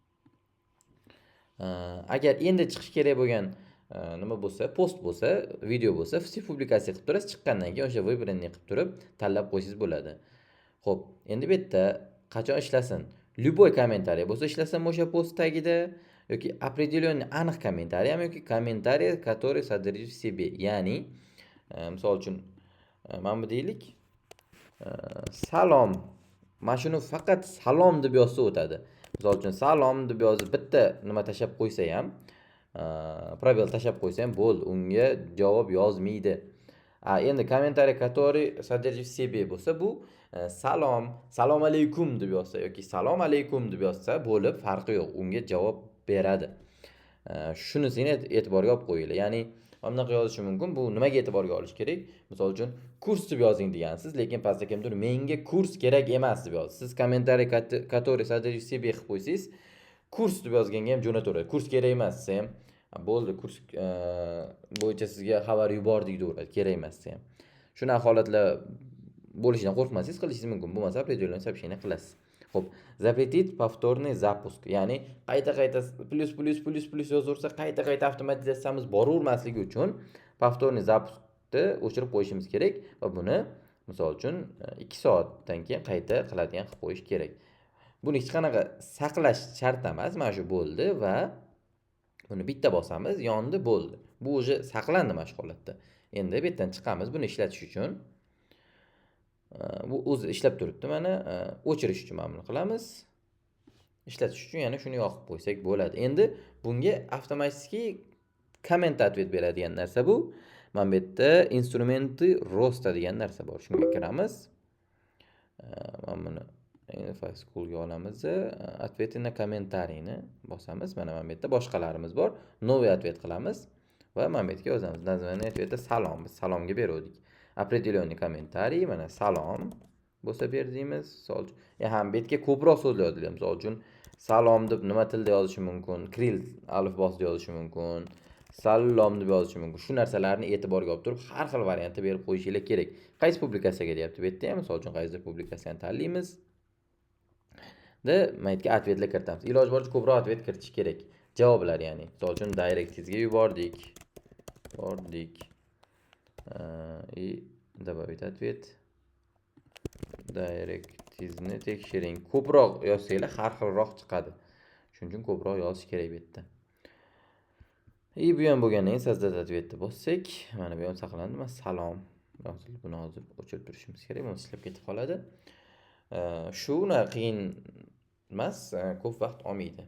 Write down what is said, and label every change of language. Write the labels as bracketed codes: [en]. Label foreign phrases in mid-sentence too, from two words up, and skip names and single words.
[uz] Agar endi chiqish kerak bo'lgan nima bo'lsa, post bo'lsa, video bo'lsa, все publikatsiya qilib turasiz, chiqqandan keyin o'sha выбранный qilib turib tanlab qo'ysangiz bo'ladi. Xo'p, endi bu yerda qachon ishlasin? Любой kommentariy bo'lsa ishlasin o'sha post tagida yoki определённый aniq kommentariy ham yoki kommentariy, [ru] который содержит в себе. [uz] Ya'ni, misol uchun mana bu deylik, salom. Mana shuni faqat salom deb yozsa o'tadi. Misol uchun salom deb yozib bitta nima tashab qo'ysa ham, probel tashab qo'ysa ham bo'ldi, unga javob yozmaydi. Endi kommentariy [ru] который содержит в себе [uz] bo'lsa, bu salom, salom alaykum deb yozsa yoki salom alaykum deb yozsa bo'lib, farqi yo'q, unga javob beradi. Shunisini e'tiborga olib qo'yinglar. Ya'ni mana bunaqa yozish mumkin. Bu nimaga e'tiborga olish kerak? Misol uchun kurs deb yozing degansiz, lekin pastda kimdir menga kurs kerak emas deb yozdi. Siz kommentariy [ru] который содержит в себе [uz] qilib qo'ysangiz, kurs deb yozganga ham jo'nataveradi. Kurs kerak emas desa ham, bo'ldi, kurs bo'yicha sizga xabar yubordik deyveradi, kerak emas desa ham. Shunaqa holatlar bo'lishidan qo'rqmasangiz qilishingiz mumkin. Bo'lmasa [ru] определённое сообщение [uz] qilasiz. Xo'p, [ru] запретить повторный запуск. [uz] Ya'ni qayta-qayta plus yozaversa, qayta-qayta avtomatizatsiyamiz boravermasligi uchun [ru] повторный запускni [uz] o'chirib qo'yishimiz kerak va buni misol uchun 2 soatdan keyin qayta qiladigan qilib qo'yish kerak. Buni hech qanaqa saqlash shart emas. Mana shu bo'ldi va buni bitta bosamiz, yondi bo'ldi. Bu o'zi saqlandi mana shu holatda. Endi bu yerdan chiqamiz buni ishlatish uchun. Bu o'zi ishlab turibdi mana, o'chirish uchun mana buni qilamiz. Ishlatish uchun yana shuni yoqib qo'ysak bo'ladi. Endi bunga avtomatik komment ответ beradigan narsa bu. Mana bu yerda instrumenti rosta degan narsa bor. Shunga kiramiz. Mana buni file schoolga olamiz. [ru] Ответы на комментарийni bosamiz. [uz] Mana bu yerda boshqalarimiz bor. [ru] Новый ответ [uz] qilamiz va mana bu yerga yozamiz. [ru] Naзвание ответа salom. [uz] Biz salomga berdik. Определённый kommentariy, mana salom bo'lsa berdingiz. Misol uchun, ham bu yerga ko'proq so'zlar yozilgan. Misol uchun salom deb nima tilda yozishi mumkin, Kiril alifbosida yozishi mumkin, salom deb yozishi mumkin. Shu narsalarni e'tiborga olib turib, har xil variantda berib qo'yishingiz kerak. Qaysi publikatsiyaga deyapti bu yerda ham, misol uchun qaysidir publikatsiyani tanlaymiz. Mana yerga ответlar kiritamiz. Iloji boricha ko'proq ответ kiritish kerak. Javoblar, ya'ni misol uchun directingizga yubordik. [ru] И добавить ответ. [uz] Directingizni tekshiring. Ko'proq yozsanglar har xilroq chiqadi. Shuning uchun ko'proq yozish kerak bu yerda. Bu ham bo'lgandan keyin [ru] sozdать ответni [uz] bossak, mana bu ham saqlandi. Mana salom yozildi. Buni hozir o'chirib turishimiz kerak, bu ishlab ketib qoladi. Shuni qiyin emas, ko'p vaqt olmaydi.